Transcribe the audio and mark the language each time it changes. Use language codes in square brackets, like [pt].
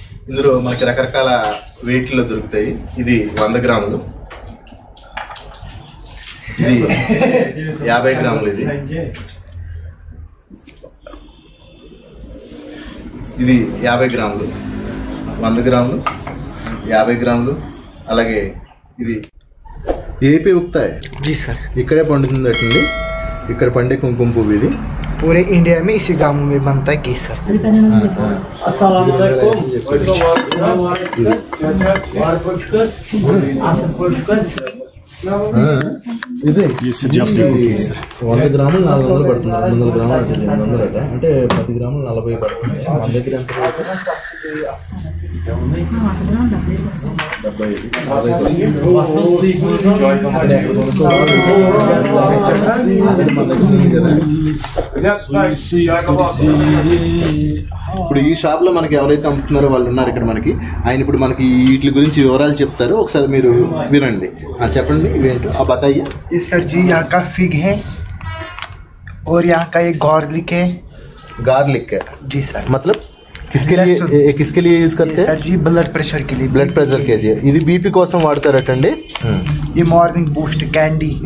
[te] ఇందులో మనకి రకరకాల వెయిట్లో దొరుకుతాయి. ఇది 100 గ్రాములు, ఇది 50 గ్రాములు, ఇది 50 గ్రాములు, 100 గ్రాములు, 50 గ్రాములు, అలాగే ఇది [hi] यही पे उगता है जी सर. इकड़े पंడుతుందండి. [te] ఇక్కడ పండే కుంకుమ పువ్వు ఇది [hi] पूरे इंडिया में इसी गांव में बनता है केसर. [te] ఇది 100 గ్రాములు 400 పడుతుంది. 200 గ్రాములు అంటే 10 గ్రాములు 40 పడుతుంది. మన దగ్గర ఎంత ఇప్పుడు ఈ షాప్ లో మనకి ఎవరైతే అమ్ముతున్నారో వాళ్ళు ఉన్నారు ఇక్కడ మనకి. ఆయన ఇప్పుడు మనకి వీటి గురించి వివరాలు చెప్తారు. ఒకసారి మీరు వినండి. చెప్పండి ఇవేంటో ఆ बताइए. [hi] सर जी यहाँ का फिग है और यहाँ का एक गार्लिक है. गार्लिक है जी सर. मतलब किसके लिए यूज करते हैं सर जी? ब्लड प्रेशर के लिए. ब्लड प्रेशर के लिए [te] ఇది బీపీ కోసం వాడతారటండి. [hi] ये मॉर्निंग बूस्ट कैंडी.